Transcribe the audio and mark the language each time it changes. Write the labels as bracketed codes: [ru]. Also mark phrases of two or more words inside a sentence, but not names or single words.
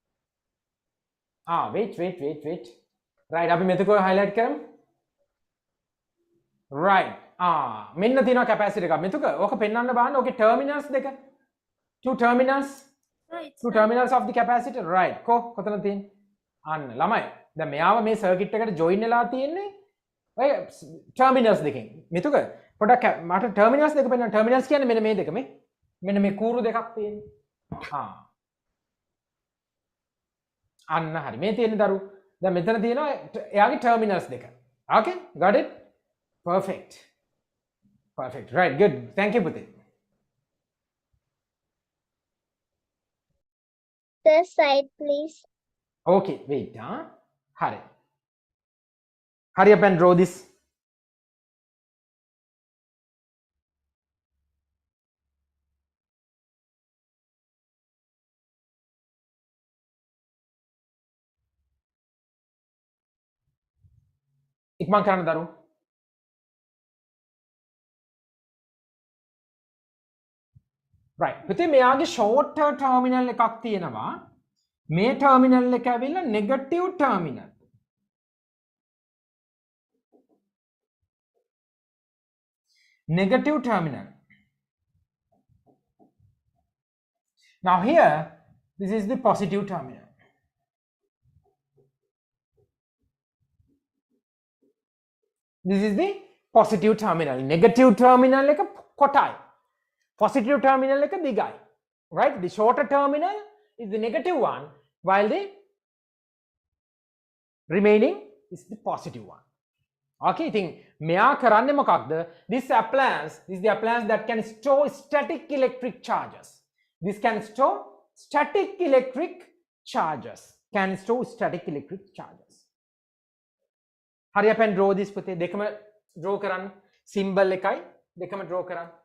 [en] wait. Right, [si] අපි මෙතක highlight කරමු. right මෙන්න තියෙනවා කැපැසිටර් එකක් මෙතුක ඕක පෙන්වන්න බලන්න ඕකේ ටර්මිනල්ස් දෙක [en] two terminals of the capacitor right [si] කොතන තියෙන්නේ අන්න ළමයි දැන් මෙයාව මේ සර්කිට් එකට ජොයින් වෙලා තියෙන්නේ ඔය ටර්මිනල්ස් දෙකෙන් මෙතුක පොඩක් මට ටර්මිනල්ස් දෙක පෙන්වන්න ටර්මිනල්ස් කියන්නේ මෙන්න මේ දෙක මෙන්න මේ කූරු දෙකක් තියෙන්නේ අන්න හරි මේ තියෙන්නේ දරු දැන් මෙතන තියෙනවා එයාගේ ටර්මිනල්ස් දෙක [en] okay got it perfect right good thank you [si] Puti [en] The side, please. okay wait hurry up and draw this [si] ඉක්මන් කරන්න දරු right පුතේ මෙයාගේ [en] short terminal [si] එකක් තියෙනවා මේ terminal එක ඇවිල්ලා [en] negative terminal now here this is the positive terminal this is the positive terminal negative terminal [si] එක කොටයි [en] positive terminal [si] එක දිගයි [en] right the shorter terminal is the negative one while the remaining is the positive one okay [si] ඉතින් මෙයා කරන්නේ මොකක්ද [en] this is the appliance that can store static electric charges this can store static electric charges hurry up and draw this [si] පුතේ දෙකම draw කරන්න symbol එකයි දෙකම draw කරන්න